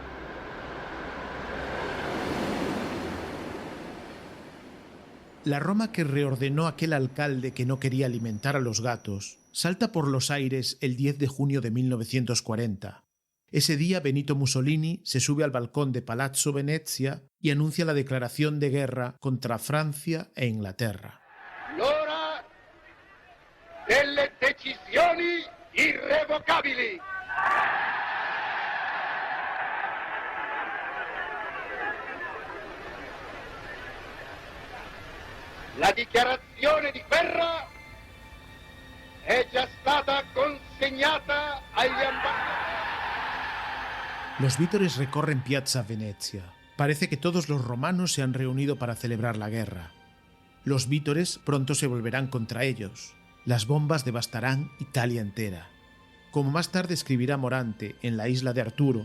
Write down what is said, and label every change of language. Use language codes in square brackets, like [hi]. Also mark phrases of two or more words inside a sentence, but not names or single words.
[es] La Roma que reordenó aquel alcalde que no quería alimentar a los gatos salta por los aires el 10 de junio de 1940. Ese día Benito Mussolini se sube al balcón de Palazzo Venezia y anuncia la declaración de guerra contra Francia e Inglaterra. [it] L'ora delle decisioni irrevocabili. La dichiarazione di guerra è già stata consegnata agli ambasciatori. [es] Los vítores recorren Piazza Venezia. Parece que todos los romanos se han reunido para celebrar la guerra. Los vítores pronto se volverán contra ellos. Las bombas devastarán Italia entera. Como más tarde escribirá Morante en La isla de Arturo,